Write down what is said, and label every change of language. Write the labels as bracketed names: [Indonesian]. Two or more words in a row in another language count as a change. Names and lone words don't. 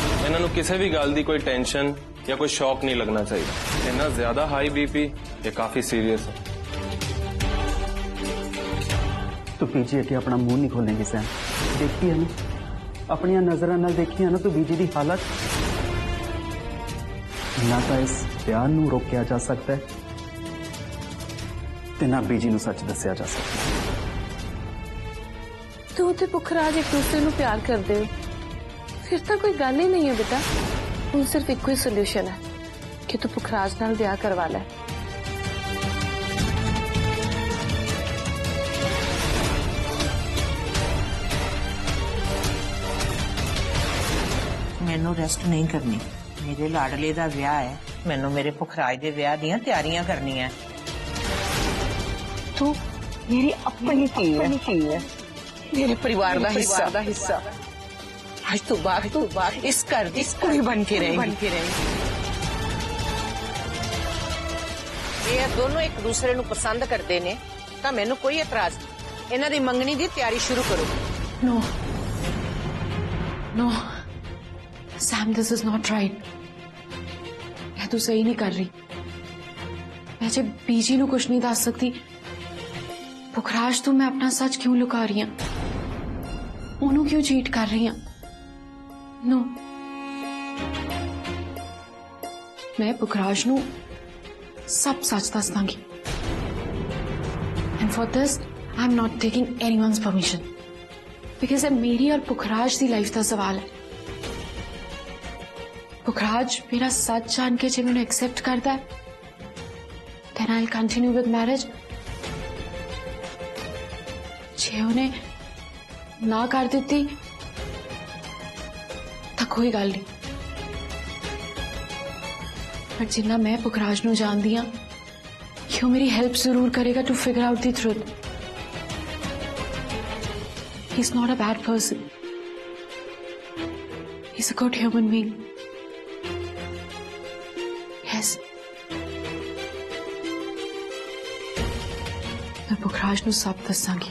[Punjabi] ਇਹਨਾਂ ਨੂੰ ਕਿਸੇ ਵੀ ਗੱਲ ਦੀ ਕੋਈ ਟੈਨਸ਼ਨ ਜਾਂ ਕੋਈ ਸ਼ੌਕ ਨਹੀਂ ਲੱਗਣਾ ਚਾਹੀਦਾ। ਇੰਨਾ ਜ਼ਿਆਦਾ [English] high BP [Punjabi] ਇਹ ਕਾਫੀ ਸੀਰੀਅਸ ਹੈ। ਤੂ ਬੀਜੀ ਅਗੇ ਅਪਨਾ ਮੂੰਹ ਨਹੀਂ ਖੋਲੇਂਗੇ ਸੈਮ। ਦੇਖੀ ਹੈ ਨਾ, ਅਪਨੀ ਨਜ਼ਰ ਨਾਲ ਦੇਖੀ ਹੈ ਨਾ ਤੂ ਬੀਜੀ ਕੀ ਹਾਲਤ। ਨਾ ਤੋ ਇਸ ਪਿਆਰ ਨੂ ਰੋਕਿਆ ਜਾ ਸਕਤਾ ਹੈ ਤੇ ਨਾ ਬੀਜੀ ਨੂ ਸੱਚ ਦੱਸਿਆ ਜਾ ਸਕਤਾ। ਤੂ ਤੇ ਪੁਖਰਾਜ ਏਕ ਦੂਸਰੇ ਨੂ ਪਿਆਰ ਕਰਦੇ ਹੋ, ਫਿਰ ਤੋ ਕੋਈ ਗੱਲ ਹੀ ਨਹੀਂ ਹੈ ਬੇਟਾ। ਹੁਣ ਸਿਰਫ਼ ਇੱਕੋ ਹੀ ਸੋਲਿਊਸ਼ਨ ਹੈ ਕਿ ਤੂ ਪੁਖਰਾਜ ਨਾਲ ਬਿਆਹ ਕਰਵਾ ਲੈ। ਮੈਨੂੰ ਰੈਸਟ ਨਹੀਂ ਕਰਨੀ। ਮੇਰੇ ਲਾਡਲੇ ਦਾ ਵਿਆਹ ਹੈ, ਮੈਨੂੰ ਮੇਰੇ ਪੁਖਰਾਜ ਦੇ ਵਿਆਹ ਦੀਆਂ ਤਿਆਰੀਆਂ ਕਰਨੀਆਂ। ਤੂੰ ਮੇਰੀ ਆਪਣੀ ਧੀ ਹੈ, ਮੇਰੇ ਪਰਿਵਾਰ ਦਾ ਹਿੱਸਾ। ਅੱਜ ਤੋਂ ਬਾਅਦ ਇਸ ਘਰ ਦੀ ਕੁੜੀ ਬਣ ਕੇ ਰਹੇਗੀ। ਇਹ ਦੋਨੋਂ ਇੱਕ ਦੂਸਰੇ ਨੂੰ ਪਸੰਦ ਕਰਦੇ ਨੇ ਤਾਂ ਮੈਨੂੰ ਕੋਈ ਇਤਰਾਜ਼ ਨਹੀਂ। ਇਹਨਾਂ ਦੀ ਮੰਗਣੀ ਦੀ ਤਿਆਰੀ ਸ਼ੁਰੂ ਕਰੋ। [English] No Sam, this is not right. [Hindi] मैं तू सही नहीं कर रही। [Punjabi] ਮੈਂ ਜਬ ਬੀਜੀ ਨੂ ਕੁਛ ਨਹੀਂ ਦੱਸ ਸਕਤੀ, ਪੁਖਰਾਜ ਤੂ ਮੈਂ ਅਪਨਾ ਸੱਚ ਕਿਉਂ ਲੁਕਾ ਰਹੀ ਹੂੰ, ਓਨੂ ਕਿਉਂ ਚੀਟ ਕਰ ਰਹੀ ਹੂੰ? नो, ਮੈਂ ਪੁਖਰਾਜ ਨੂ ਸਭ ਸੱਚ ਦੱਸ ਦਾਂਗੀ। [English] And for this I am not taking anyone's permission, because [Hindi] मेरी और पुखराज की लाइफ का सवाल है। पुखराज मेरा सच जान के जो मैंने एक्सेप्ट करता है, [English] then I'll continue with marriage। [Punjabi] ਜੇ ਉਨ੍ਹੇਂ ਨਾ ਕਰ ਦੇਤੀ ਤੋ ਕੋਈ ਗੱਲ ਨਹੀਂ, ਪਰ ਜਿੰਨਾ ਮੈਂ ਪੁਖਰਾਜ ਨੂ ਜਾਣਦੀ ਹਾਂ ਕਿ ਵੋ ਮੇਰੀ ਹੈਲਪ ਜ਼ਰੂਰ ਕਰੇਗਾ [English] to figure out the truth. He's not a bad person, he's a good human being। Yes, [Punjabi] ਮੈਂ ਪੁਖਰਾਜ ਨੂ ਸਭ ਦੱਸਾਂਗੀ।